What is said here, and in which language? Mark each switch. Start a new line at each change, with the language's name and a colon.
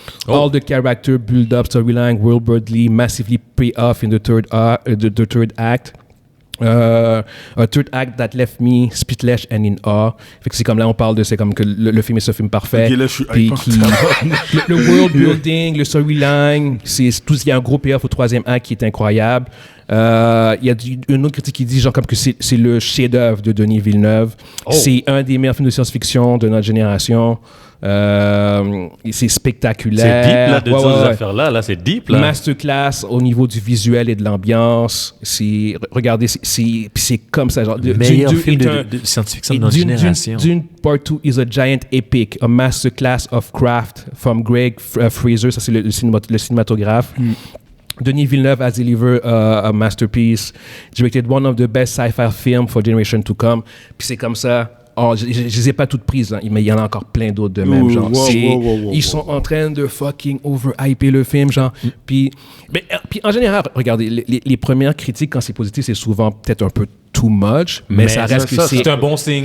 English: All the character build-up, storyline, world-building, massively pay off in the third act. A third act that left me speechless and in awe.
French: Fait que c'est comme là on parle de c'est comme que le film est ce film parfait.
English: Okay,
French: le world building, le storyline, il y a un gros payoff au 3e acte qui est incroyable. Il y a une autre critique qui dit genre comme que c'est le chef-d'œuvre de Denis Villeneuve. C'est un des meilleurs films de science-fiction de notre génération. C'est spectaculaire. C'est deep là de dire ces affaires là c'est deep là. Masterclass au niveau du visuel et de l'ambiance. Regardez, c'est comme ça genre. Meilleur film de science-fiction de notre génération.
English: Dune Part 2 is a giant epic, a masterclass of craft from Greg Fraser,
French: ça c'est le cinématographe.
English: Denis Villeneuve has delivered a masterpiece, directed one of the best sci-fi films for generation to come.
French: Puis c'est comme ça. Je les ai pas toutes prises, hein, mais il y en a encore plein d'autres de même. Genre, ils sont en train de fucking over-hyper le film. Genre, puis en général, regardez, les premières critiques, quand c'est positif, c'est souvent peut-être un peu too much, mais ça reste que c'est un bon signe.